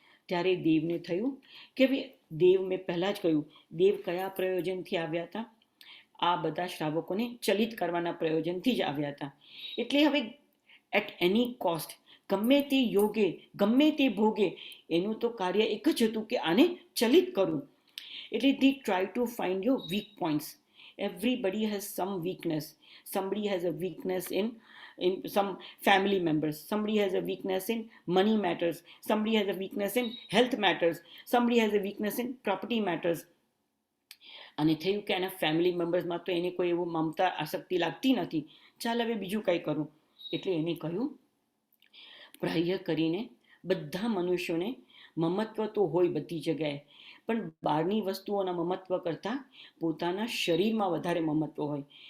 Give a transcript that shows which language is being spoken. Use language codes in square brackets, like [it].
[gu] ત્યારે દેવને થયું કે ભાઈ, દેવ મેં પહેલાં જ કહ્યું, દેવ કયા પ્રયોજનથી આવ્યા હતા? આ બધા શ્રાવકોને ચલિત કરવાના પ્રયોજનથી જ આવ્યા હતા. એટલે હવે [en] at any cost, [gu] ગમે તે યોગે ગમે તે ભોગે, એનું તો કાર્ય એક જ હતું કે આને ચલિત કરવું. એટલે [en] they try to find your weak points. Everybody has some weakness. Somebody has a weakness in some family members. Somebody has a weakness in money matters. Somebody has a weakness in health matters. Somebody has a weakness in property matters. [gu] અને થયું કે એના family મેમ્બર્સમાં તો એને કોઈ એવું મમતા આસક્તિ લાગતી નથી, ચાલ હવે બીજું કંઈ કરું. એટલે એને કહ્યું, પ્રાહ્ય કરીને બધા મનુષ્યોને મમત્વ તો હોય બધી જગ્યાએ, પણ બહારની વસ્તુઓના મમત્વ કરતાં પોતાના શરીરમાં વધારે મમત્વ હોય.